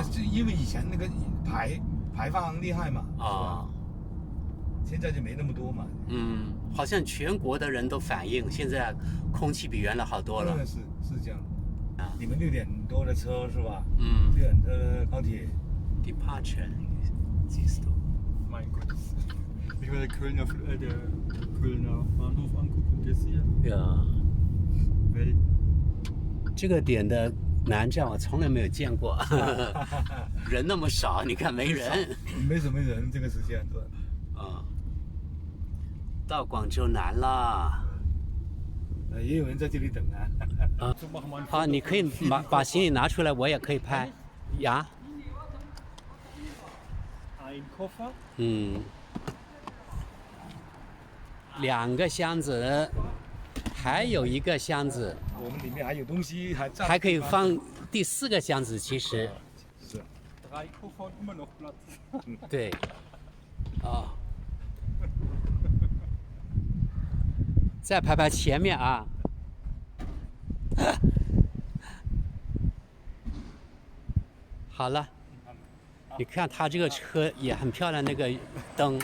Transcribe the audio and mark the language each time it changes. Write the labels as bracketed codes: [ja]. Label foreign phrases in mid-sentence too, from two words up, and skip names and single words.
[zh] 就因为以前那个排放厉害嘛。哦。现在就没那么多嘛。好像全国的人都反映，现在空气比原来好多了。是这样。你们6点多的车是吧？6点的高铁。 [de] Departure， siehst du。 Mein Gott. Ich will der Kölner Bahnhof angucken und jetzt hier. Ja。 [zh] 这个点的南站我从来没有见过，人那么少，你看没人。没什么人，这个时间对。到广州南了。也有人在这里等啊。好，你可以把行李拿出来，我也可以拍。呀。 [de] Ein Koffer。 [zh] 2 个箱子，还有1个箱子。我们里面还有东西，还可以放第4个箱子，其实。是。 [de] 3 Koffer und immer noch Platz。 [zh] 对。再拍拍前面啊。好了，你看他这个车也很漂亮，那个灯。